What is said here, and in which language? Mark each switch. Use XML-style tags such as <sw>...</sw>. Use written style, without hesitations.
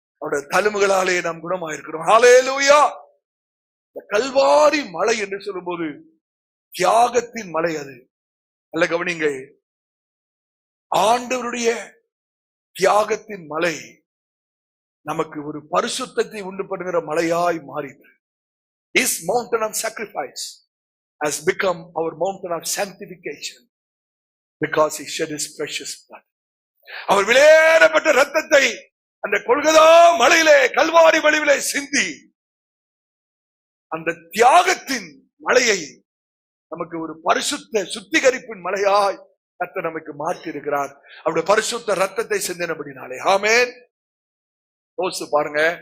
<ta>அவருடைய தழும்புகளாலே நாம் குணமாயிருக்கிறோம். ஹல்லேலூயா. கல்வாரி மலை என்று சொல்லும்போது தியாகத்தின் மலை. அது நல்ல கவனிங்க. ஆண்டவருடைய தியாகத்தின் மலை நமக்கு ஒரு பரிசுத்தத்தை உண்டு பண்ணுகிற மலையாய் மாறிது.</ta> <en>His mountain of sacrifice has become our mountain of sanctification because he shed his precious blood.</en> <ta>அவர் விலையேறப்பட்ட ரத்தத்தை அந்த கொல்கதா மலையிலே, கல்வாரி மலையிலே சிந்தி அந்த தியாகத்தின் மலையை நமக்கு ஒரு பரிசுத்த சுத்திகரிப்பின் மலையாய் கர்த்தர் நமக்கு மாற்றி இருக்கிறார். அவருடைய பரிசுத்த ரத்தத்தை சிந்தினபடினாலே. ஆமென். யோசித்து பாருங்க.</ta>